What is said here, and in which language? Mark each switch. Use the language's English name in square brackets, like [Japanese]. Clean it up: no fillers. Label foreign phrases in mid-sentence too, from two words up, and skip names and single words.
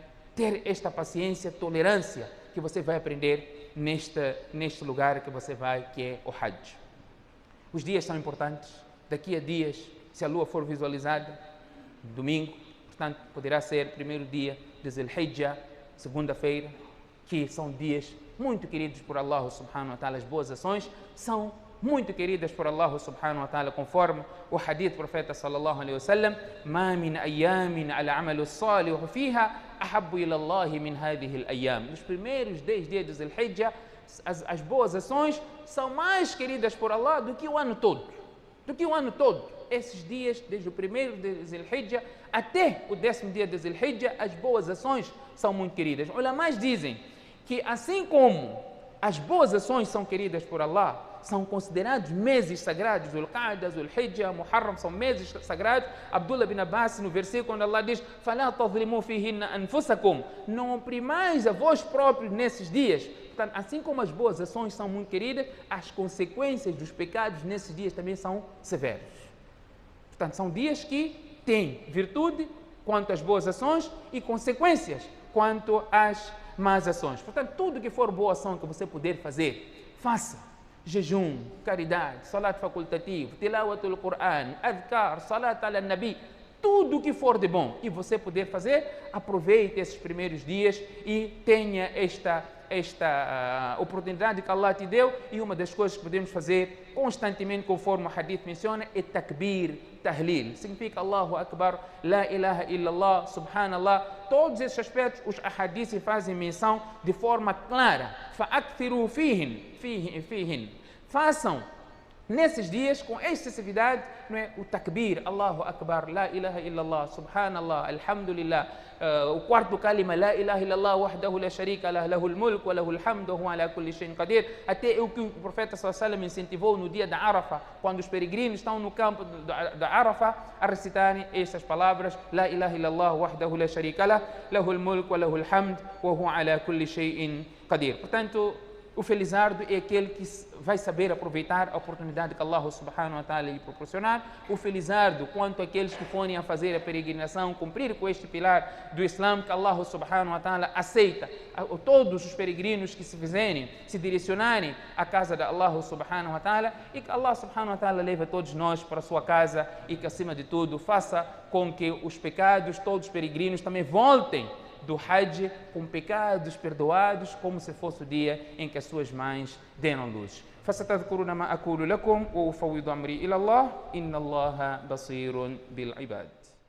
[Portuguese] Ter esta paciência, tolerância, que você vai aprender neste lugar que você vai, que é o Hajj. Os dias são importantes. Daqui a dias, se a lua for visualizada, domingo, portanto, poderá ser primeiro dia de Zul-Hijjah, segunda-feira, que são dias muito queridos por Allah [Arabic] سبحانه وتعالى. [Portuguese] As boas ações são muito queridas por Allah [Arabic] سبحانه وتعالى, [Portuguese] conforme o hadith do profeta [Arabic] صلى الله عليه وسلم: "ما من أيام العمل الصالح فيها أحب إلى الله من هذه الأيام." [Portuguese] Nos primeiros 10 dias de Zul-Hijjah, as boas ações são mais queridas por Allah do que o ano todo. Do que o ano todo. Esses dias, desde o primeiro de Zul-Hijjah até o 10º dia de Zul-Hijjah, as boas ações são muito queridas. Ulamás dizem que assim como as boas ações são queridas por Allah, são considerados meses sagrados. Zul-Qa'dah, Zul-Hijjah, Muharram são meses sagrados. Abdullah bin Abbas, no versículo onde Allah diz: [Arabic] "فلا تظلموا فيهن أنفسكم", [Portuguese] não oprimais a vós próprios nesses dias. Portanto, assim como as boas ações são muito queridas, as consequências dos pecados nesses dias também são severos. Portanto, são dias que têm virtude quanto às boas ações e consequências quanto às más ações. Portanto, tudo que for boa ação que você puder fazer, faça. Jejum, caridade, [Arabic] salat facultativo, تلاوة القرآن، أذكار، صلاة على النبي, [Portuguese] tudo que for de bom e você puder fazer, aproveite esses primeiros dias e tenha esta oportunidade que Allah te deu. E uma das coisas que podemos fazer constantemente, conforme o hadith menciona, é [Arabic] تكبير، تهليل. Significa الله أكبر، لا إله إلا الله، سبحان الله. [Portuguese] Todos esses aspectos os ahadith fazem menção de forma clara. [Arabic] فأكثروا فيهن. [Portuguese] Façam nesses dias, com excessividade, não é? [Arabic] O تكبير، الله أكبر، لا إله إلا الله، سبحان الله، الحمد لله. [Portuguese] O quarto [Arabic] كلمة، لا إله إلا الله، وحده لا شريك له، له الملك وله الحمد، وهو على كل شيء قدير. [Portuguese] Até o que o profeta [Arabic] صلى الله عليه وسلم [Portuguese] incentivou no dia da Arafa, quando os peregrinos estão no campo da Arafa, a recitarem estas palavras, [Arabic] لا إله إلا الله، وحده لا شريك له، له الملك وله الحمد، وهو على كل شيء قدير. [Portuguese] Portanto, o felizardo é aquele que vai saber aproveitar a oportunidade que Allah [Arabic] سبحانه وتعالى [Portuguese] lhe proporcionar. O felizardo quanto àqueles que forem a fazer a peregrinação, cumprir com este pilar do Islã que Allah [Arabic] سبحانه وتعالى [Portuguese] aceita. Todos os peregrinos que se direcionarem à casa de Allah [Arabic] سبحانه وتعالى, [Portuguese] e que Allah [Arabic] سبحانه وتعالى [Portuguese] leve todos nós para a sua casa e que, acima de tudo, faça com que os pecados, todos os peregrinos também voltem do Hajj com pecados perdoados, como se fosse o dia em que as suas mães deram luz. [Arabic] فستذكرون ما أقول لكم وأفوض أمري إلى الله إن الله بصير بالعباد.